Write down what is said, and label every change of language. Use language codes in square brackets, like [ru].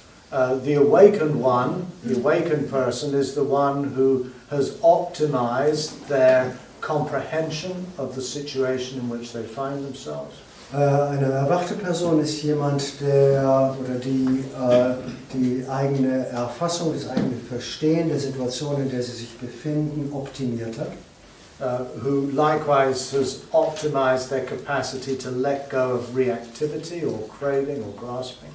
[en] The awakened one, the awakened person, is the one who has optimized their comprehension of the situation in which they find themselves. [de] Eine erwachte Person ist jemand, der oder die eigene Erfassung, das eigene Verstehen der Situation, in der sie sich befinden, optimiert hat. [en] Who likewise has optimized their capacity to let go of reactivity or craving or grasping.